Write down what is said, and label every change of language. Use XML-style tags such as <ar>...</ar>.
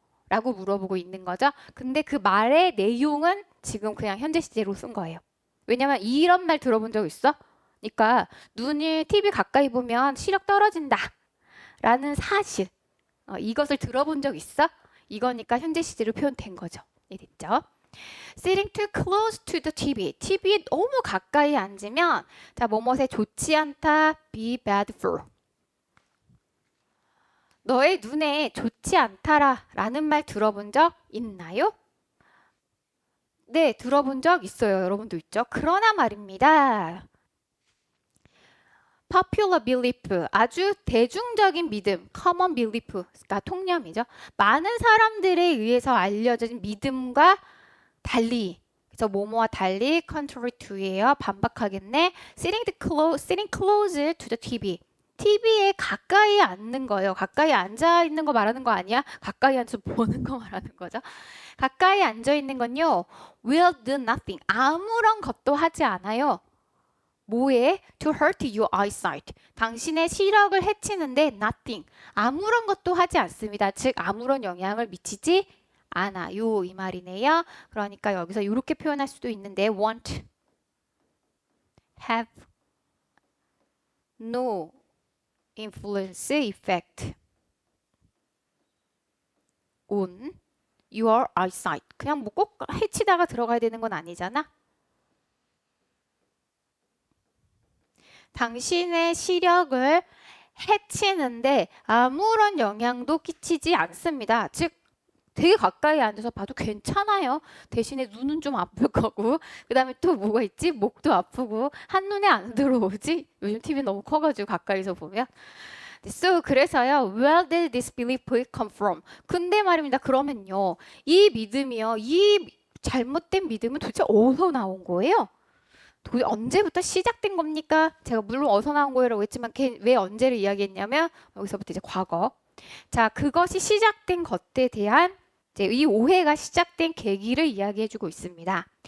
<ko>라고 물어보고 있는 거죠. 근데 그 말의 내용은 지금 그냥 현재 시제로 쓴 거예요. 왜냐면 이런 말 들어본 적 있어? 그러니까 눈이 TV 가까이 보면 시력 떨어진다 라는 사실, 이것을 들어본 적 있어? 이거니까 현재 시제로 표현된 거죠. 이해됐죠?</ko> <en>Sitting too close to the TV.</en> <ko>TV에 너무 가까이 앉으면 자, 뭐뭐에 좋지 않다.</ko> <en>Be bad for.</en> <ko>너의 눈에 좋지 않다라 라는 말 들어본 적 있나요? 네, 들어본 적 있어요. 여러분도 있죠? 그러나 말입니다.</ko> <en>popular belief,</en> <ko>아주 대중적인 믿음,</ko> <en>common belief</en> <ko>가 통념이죠. 많은 사람들에 의해서 알려진 믿음과 달리, 그래서 뭐뭐와 달리 contrary to예요. 반박하겠네.</ko> <en>sitting close to the TV.</en> <ko>TV에 가까이 앉는 거예요. 가까이 앉아 있는 거 말하는 거 아니야? 가까이 앉아서 보는 거 말하는 거죠. 가까이 앉아 있는 건요.</ko> <en>will do nothing.</en> <ko>아무런 것도 하지 않아요. 뭐에?</ko> <en>To hurt your eyesight.</en> <ko>당신의 시력을 해치는데 nothing. 아무런 것도 하지 않습니다. 즉 아무런 영향을 미치지 않아요. 이 말이네요. 그러니까 여기서 이렇게 표현할 수도 있는데</ko> <en>won't have no influence effect on your eyesight.</en> <ko>그냥 뭐 꼭 해치다가 들어가야 되는 건 아니잖아. 당신의 시력을 해치는데 아무런 영향도 끼치지 않습니다. 즉 되게 가까이 앉아서 봐도 괜찮아요. 대신에 눈은 좀 아플 거고 그 다음에 또 뭐가 있지? 목도 아프고 한눈에 안 들어오지? 요즘 TV 너무 커가지고 가까이서 보면. So, 그래서요.</ko> <en>Where did this belief come from?</en> <ko>근데 말입니다. 그러면요. 이 믿음이요. 이 잘못된 믿음은 도대체 어디서 나온 거예요? 언제부터 시작된 겁니까? 제가 물론 어디서 나온 거예요라고 했지만 왜 언제를 이야기했냐면 여기서부터 이제 과거. 자, 그것이 시작된 것에 대한 이제 이 오해가 시작된 계기를 이야기해주고 있습니다.</ko>